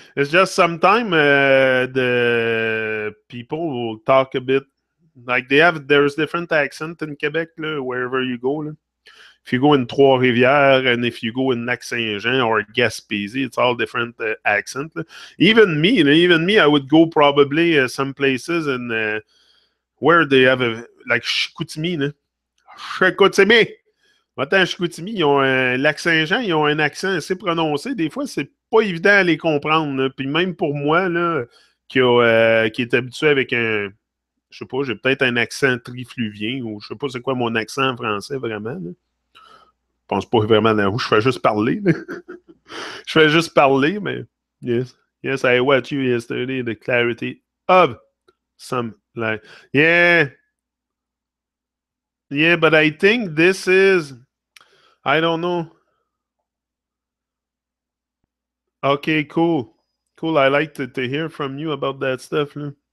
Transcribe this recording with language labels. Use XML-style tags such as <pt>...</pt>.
<en>It's just sometime the people will talk a bit like there's different accent in Quebec, là, wherever you go. Là. If you go in Trois-Rivières and if you go in Lac-Saint-Jean or Gaspésie, it's all different accent. Là. Even me, I would go probably some places in where they have like Chicoutimi. Là. Chicoutimi!</en> <fr>Attends, Chicoutimi, ils ont un Lac-Saint-Jean, ils ont un accent assez prononcé. Des fois, c'est pas évident à les comprendre. Là. Puis même pour moi, là, qui est habitué avec un, je sais pas, j'ai peut-être un accent trifluvien ou je sais pas c'est quoi mon accent en français vraiment. Là. Je pense pas vraiment dans où je fais juste parler. Je fais juste parler, mais</fr> <en>yes, I watched you yesterday. The clarity of some like yeah, but I think this is. I don't know. Okay, cool. I like to hear from you about that stuff. Huh?</en>